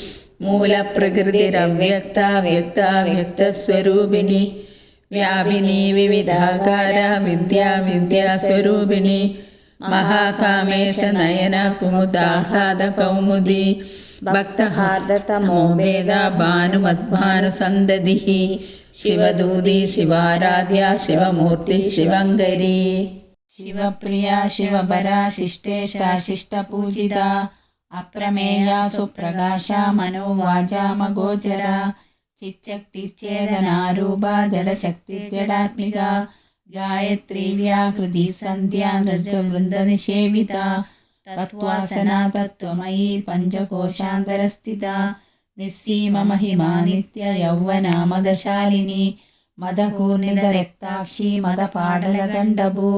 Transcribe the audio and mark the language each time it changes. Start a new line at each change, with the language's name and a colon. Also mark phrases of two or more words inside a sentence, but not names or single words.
Sanskrit: मूलप्रकृतिरव्यक्ता व्यक्ता व्यक्तस्वरूपिणी व्यापिनी विविधाकारा विद्या विद्यास्वरूपिणी महाकामेशनयना कुमुदाह्लादकौमुदी भक्तहार्दतमो वेदा भानुमद्भानुसन्दतिः ശിവദൂതി ശിവാരാധ്യ ശിവമൂർത്തി ശിവങ്കരി. ശിവപ്രിയ ശിവപരാ ശിഷ്ടേശ ശിഷ്ടപൂജിത അപ്രമേയ സുപ്രകാശ മനോവാചാമഗോചര ചിച്ചക്തിച്ഛേദനാരൂപ ജഡശക്തി ജഡാത്മിക ഗായത്രി വ്യാകൃതി സന്ധ്യ നൃജവൃന്ദനിഷേവിത തത്വാസന തത്വമയീ പഞ്ചകോശാന്തരസ്ഥിത നിസ്സീമ മഹിമാ നിത്യ യൗവന മദശാലിനി മദകൂർണിതരക്താക്ഷി മദപാടലകണ്ഠഭൂ